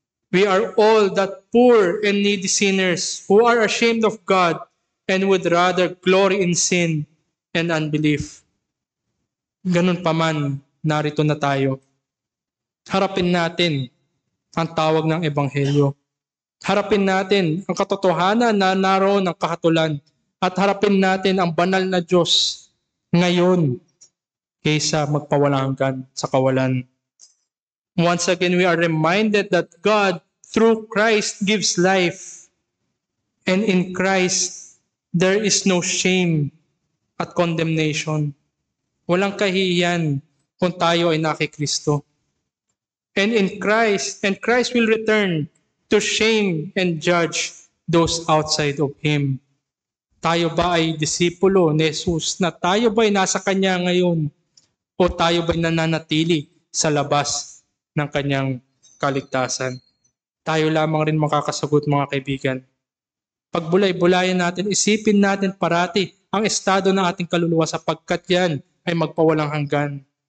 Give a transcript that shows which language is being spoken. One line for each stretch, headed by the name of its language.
English: We are all that poor and needy sinners who are ashamed of God and would rather glory in sin and unbelief.
Filipino: Ganun pa man, narito na tayo. Harapin natin ang tawag ng Ebanghelyo. Harapin natin ang katotohanan na naroon ng kahatulan at harapin natin ang banal na Diyos ngayon kaysa magpawalang hanggan sa kawalan.
English: Once again, we are reminded that God, through Christ, gives life. And in Christ, there is no shame at condemnation.
Filipino: Walang kahihiyan kung tayo ay nakikristo.
English: And Christ will return to shame and judge those outside of Him.
Filipino: Tayo ba ay disipulo ni Jesus na tayo ba ay nasa Kanya ngayon? O tayo ba ay nananatili sa labas ng Kanyang kaligtasan? Tayo lamang rin makakasagot, mga kaibigan. Pagbulay-bulayan natin, isipin natin parati ang estado ng ating kaluluwa sapagkat yan ay magpawalang hanggan.